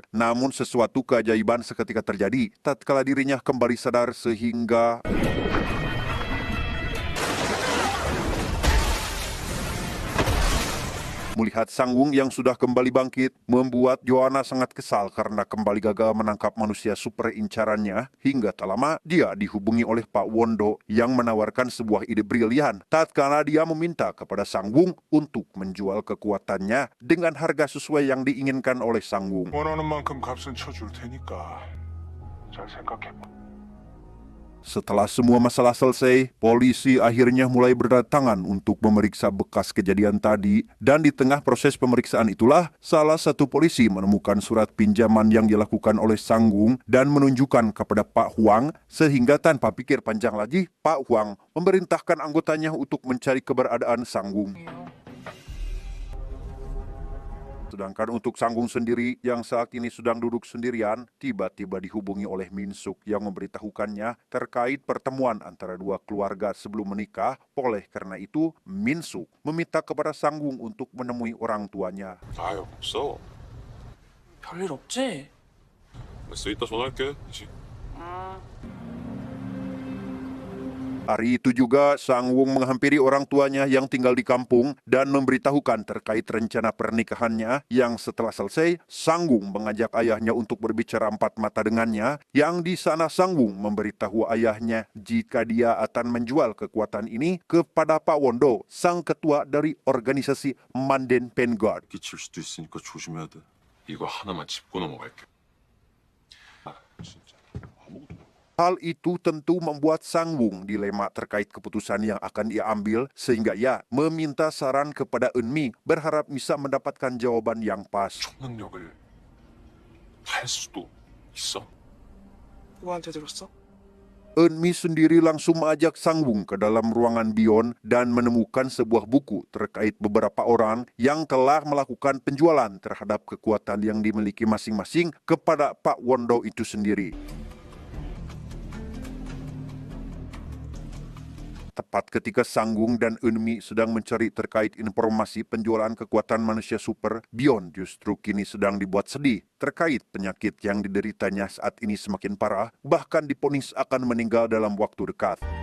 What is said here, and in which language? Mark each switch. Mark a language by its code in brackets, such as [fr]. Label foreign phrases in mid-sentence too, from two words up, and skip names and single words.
[id] Namun sesuatu keajaiban seketika terjadi tatkala dirinya kembali sadar sehingga melihat Sangwung yang sudah kembali bangkit, membuat Joanna sangat kesal karena kembali gagal menangkap manusia super incarannya. Hingga tak lama, dia dihubungi oleh Pak Wondo yang menawarkan sebuah ide brilian tatkala dia meminta kepada Sangwung untuk menjual kekuatannya dengan harga sesuai yang diinginkan oleh Sangwung. [ko] 원하는 만큼 값은 쳐줄 테니까 잘 생각해봐. [id] Setelah semua masalah selesai, polisi akhirnya mulai berdatangan untuk memeriksa bekas kejadian tadi, dan di tengah proses pemeriksaan itulah salah satu polisi menemukan surat pinjaman yang dilakukan oleh Sangwung dan menunjukkan kepada Pak Huang, sehingga tanpa pikir panjang lagi, Pak Huang memerintahkan anggotanya untuk mencari keberadaan Sangwung. Sedangkan untuk Sangwung sendiri yang saat ini sedang duduk sendirian, tiba-tiba dihubungi oleh Min Suk yang memberitahukannya terkait pertemuan antara dua keluarga sebelum menikah. Oleh karena itu, Min Suk meminta kepada Sangwung untuk menemui orang tuanya. [ko] 아유 없어. 별일 없지? 알았어 이따 전화할게. 이제. [id] Hari itu juga Sangwung menghampiri orang tuanya yang tinggal di kampung dan memberitahukan terkait rencana pernikahannya, yang setelah selesai Sangwung mengajak ayahnya untuk berbicara empat mata dengannya, yang di sana Sangwung memberitahu ayahnya jika dia akan menjual kekuatan ini kepada Pak Wondo, sang ketua dari organisasi Manden Vanguard. [ko] 끼칠 수도 있으니까 조심해야 돼. 이거 하나만 짚고 넘어갈게. 아 진짜 아무것도. [id] Hal itu tentu membuat Sangwung dilema terkait keputusan yang akan ia ambil, sehingga ia meminta saran kepada Eunmi berharap bisa mendapatkan jawaban yang pas. [ko] 초능력을 할 수도 있어? 누구한테 들었어? [id] Eunmi sendiri langsung mengajak Sangwung ke dalam ruangan Bion dan menemukan sebuah buku terkait beberapa orang yang telah melakukan penjualan terhadap kekuatan yang dimiliki masing-masing kepada Pak Wondo itu sendiri. Tepat ketika Sangwung dan Eunmi sedang mencari terkait informasi penjualan kekuatan manusia super, Bion justru kini sedang dibuat sedih terkait penyakit yang dideritanya saat ini semakin parah, bahkan diponis akan meninggal dalam waktu dekat.